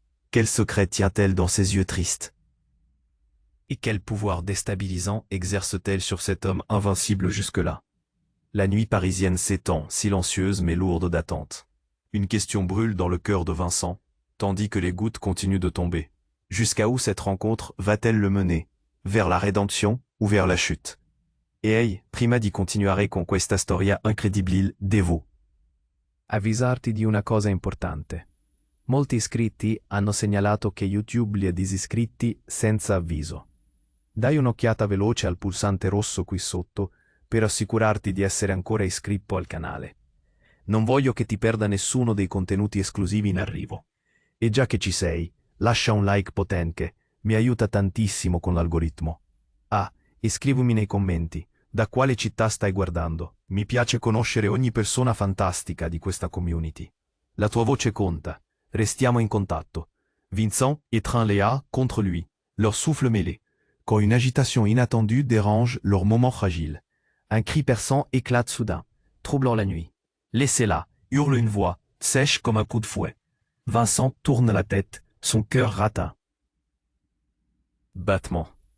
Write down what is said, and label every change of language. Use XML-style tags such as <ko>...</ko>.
<fr>Quel secret tient-elle dans ses yeux tristes? Et quel pouvoir déstabilisant exerce-t-elle sur cet homme invincible jusque-là? La nuit parisienne s'étend, silencieuse mais lourde d'attente. Une question brûle dans le cœur de Vincent, tandis que les gouttes continuent de tomber. Jusqu'à où cette rencontre va-t-elle le mener? Vers la rédemption ou vers la chute?</fr> <it>E prima di continuare con questa storia incredibile, devo avvisarti di una cosa importante. Molti iscritti hanno segnalato che YouTube li ha disiscritti senza avviso. Dai un'occhiata veloce al pulsante rosso qui sotto per assicurarti di essere ancora iscritto al canale. Non voglio che ti perda nessuno dei contenuti esclusivi in arrivo. E già che ci sei, lascia un like potente, mi aiuta tantissimo con l'algoritmo. E scrivimi nei commenti, da quale città stai guardando. Mi piace conoscere ogni persona fantastica di questa community. La tua voce conta. Restiamo in contatto.</it> <fr>Vincent étreint Léa contre lui, leur souffle mêlé, quand une agitation inattendue dérange leur moment fragile. Un cri perçant éclate soudain, troublant la nuit. Laissez-la, hurle une voix, sèche comme un coup de fouet. Vincent tourne la tête, son cœur rata. Battement.</fr>